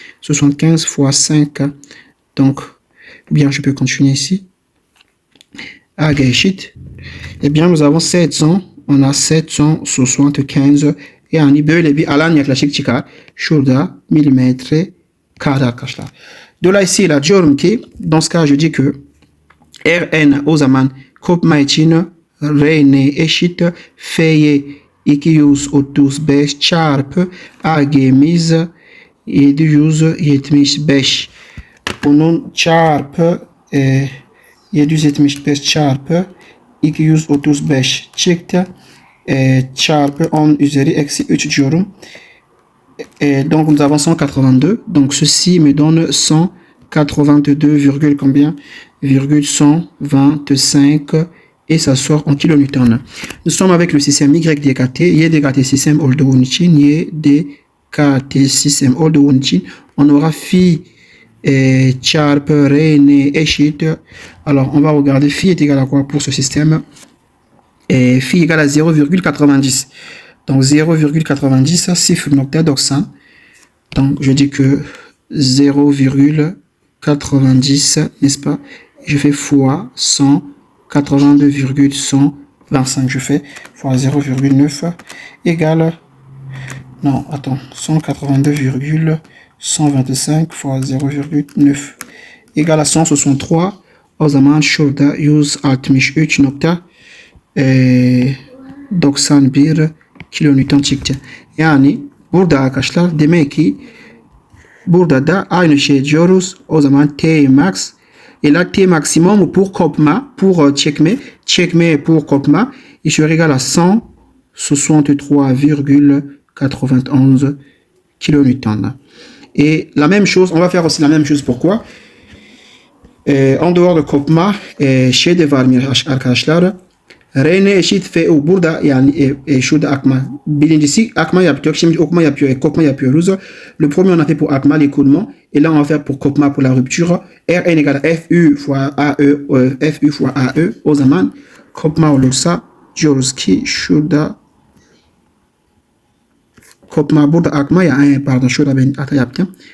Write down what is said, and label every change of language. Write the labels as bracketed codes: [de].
[fr] 75 fois 5. Donc, bien, je peux continuer ici. [tr] Ag eşit. [fr] Eh bien, nous avons 700, on a 775 [tr] yani böyle bir alan yaklaşık çıkar. Şurada milimetre kare arkadaşlar. Dolayısıyla diyorum ki, [fr] dans ce cas, je dis que [tr] Rn o zaman kopma için Rn eşit F'ye 235 çarpı Ag'miz 775. Bunun çarpı 775 çarpı 235 çıktı. Çarpı 10 üzeri eksi 3 diyorum. [fr] Donc nous avons 182. Donc ceci me donne 182, combien? 125 et ça sort en kilonewton. Nous sommes avec le système YDKT. [tr] YDKT système olduğu için, YDKT système olduğu için [fr] on aura [tr] phi çarpı Rn eşit. [fr] Alors on va regarder phi est égal à quoi pour ce système? Phi égale à 0,90. Donc 0,90 0,90 nokta 90. Donc je dis que 0,90, n'est-ce pas? Je fais fois 182,125. Je fais fois 0,9 égale... Non, attends. 182,125 fois 0,9 égale à 163. [tr] O zaman şurada 163 nokta 91 kilonewton çıktı. Yani burada arkadaşlar demek ki burada da aynı şey diyoruz. O zaman [fr] T max et là T maximum pour kopma, pour çekme pour kopma, il serait égal à 163,91 kilonewton. Et la même chose, on va faire aussi la même chose. Pourquoi? En dehors de kopma, [tr] şey de var arkadaşlar. Rn eşit Fu burada yani şurada akma. Birincisi akma yapıyor. Şimdi okuma yapıyor. Kopma yapıyoruz. [fr] Le premier on a fait pour akma l'écoulement. Et là on va faire pour kopma pour la rupture. Rn égale Fu fois AE. Fu fois AE. [tr] O zaman kopma olursa diyoruz ki şurada kopma burada akma ya. Pardon şurada ben hata yaptım.